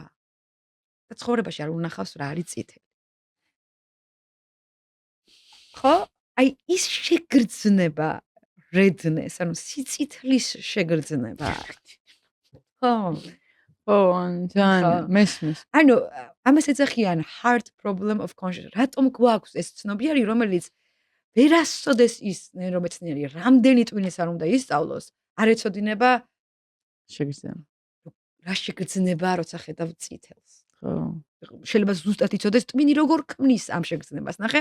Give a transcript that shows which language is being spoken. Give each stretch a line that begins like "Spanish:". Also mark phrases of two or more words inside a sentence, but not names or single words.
Georgian: და ცხოვრებაში არ უნახავს რა არის წითელი. ხო? აი ის შეგრძნება redness, ანუ სიწითლის შეგრძნება. ხო. ძალიან მესმის. ანუ ამას ეძახიან
English: hard problem of consciousness.
Georgian: რატომ გვაქვს ეს ცნობიერი, რომელიც ვერასოდეს ის ნეირომეცნიერი რამდენი ტვინის არ უნდა ისწავლოს, არ ეცოდინება შეგრძნება. რა შეგრძნება, როცა ხედავ წითელს. ხო. შეიძლება ზუსტად იცოდეს ტვინი როგორ ქმნის ამ შეგრძნებას, ნახე?